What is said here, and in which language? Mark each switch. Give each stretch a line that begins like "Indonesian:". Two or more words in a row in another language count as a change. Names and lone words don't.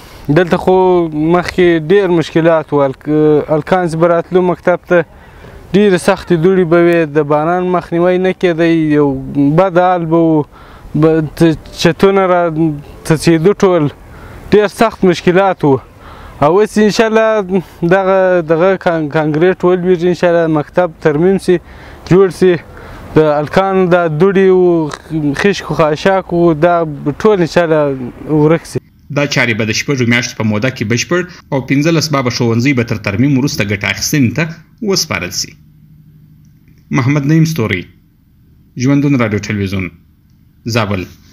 Pashto: دلته خو مخکې ډېر مشکلات و. الکان چې به راتلو مکتب ته ډېرې سختې دوړې به وې، د باران مخنیوی نه کېدی، یو بد حال به و، چتونه را څڅېدو، ټول ډېر سخت مشکلات و. او اوس انشاءالله دغه کانکریټ ولویږي، انشاءالله مکتب ترمیم سي، جوړ سي، د الکان دا دوړې و خشک و خاشاک و دا ټول انشاءالله ورک سي. دا چارې به د 6 میاشتو په موده کې بشپړ او 15 بابه ښوونځي به تر ترمیم وروسته ګټه اخیستنې ته وسپارل سي. محمد نعیم ستوري، ژوندون راډیو ټلویزیون، زابل.